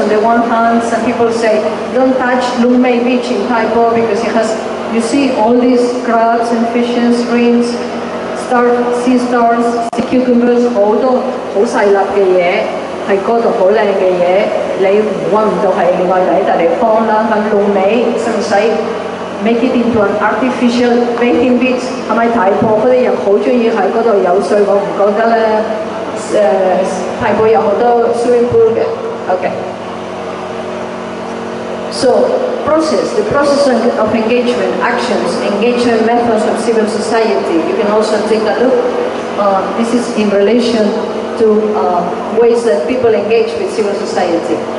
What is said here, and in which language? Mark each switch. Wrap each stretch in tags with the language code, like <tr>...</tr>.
<en>On the one hand, some people say, don't touch Lung Mei Beach in Taipo because it has, you see all these crabs and fishes, shrimps, sea stars, sea cucumbers, 好多好細粒嘅嘢，係嗰度好靚嘅嘢，你揾唔到係另外第一笪地方啦。</en> <yue>咁龍尾使唔使 make it into an artificial bathing beach？係咪太破？嗰啲人好中意喺嗰度游水，我唔覺得咧。泰國有好多 swimming pool 嘅。</yue> <en>Okay. So, the process of engagement, actions, engagement methods of civil society. You can also take a look. This is in relation to ways that people engage with civil society.</en>